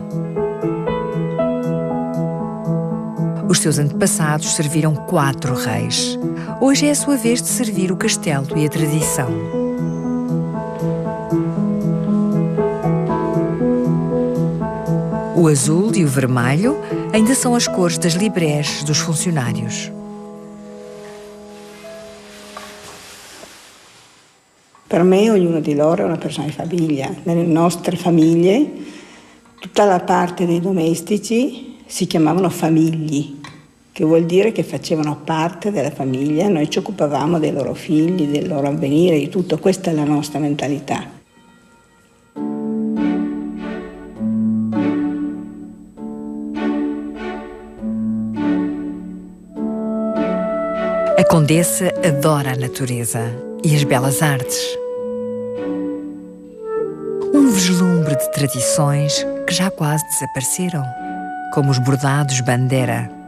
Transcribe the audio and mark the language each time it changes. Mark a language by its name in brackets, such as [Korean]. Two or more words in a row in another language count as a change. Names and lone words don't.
[Portuguese] Os seus antepassados serviram 4 reis. Hoje é a sua vez de servir o castelo e a tradição. O azul e o vermelho ainda são as cores das librés dos funcionários. [Italian] Per me ognuno di loro è una persona di famiglia. Nelle nostre famiglie tutta la parte dei domestici si chiamavano famigli, che vuol dire che facevano parte della famiglia, noi ci occupavamo dei loro figli, del loro avvenire, di tutto. Questa è la nostra mentalità. [Portuguese] A condessa adora a natureza e as belas artes. Um vislumbre de tradições que já quase desapareceram, como os bordados bandeira.